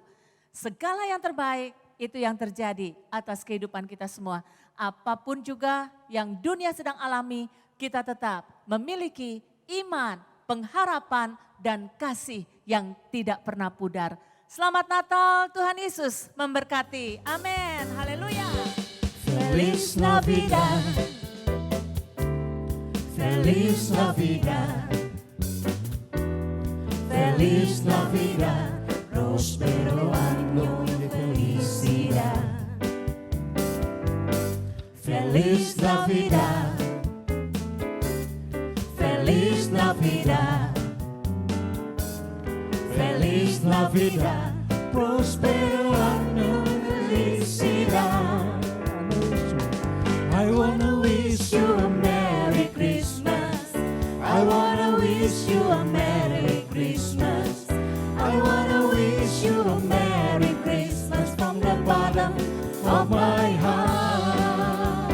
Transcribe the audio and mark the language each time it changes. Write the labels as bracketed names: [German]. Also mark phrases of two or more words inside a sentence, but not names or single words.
[Indonesian] Segala yang terbaik itu yang terjadi atas kehidupan kita semua. Apapun juga yang dunia sedang alami, kita tetap memiliki iman, pengharapan, dan kasih yang tidak pernah pudar. Selamat Natal, Tuhan Yesus memberkati. Amin. Haleluya. [Spanish] Feliz Navidad, Feliz Navidad, Feliz Navidad, próspero año de felicidad. Feliz Navidad, Feliz Navidad, Feliz Navidad, próspero año de felicidad. [English] I wanna wish you a Merry Christmas. I wanna wish you a Merry Christmas. I wanna wish you a Merry Christmas from the bottom of my heart.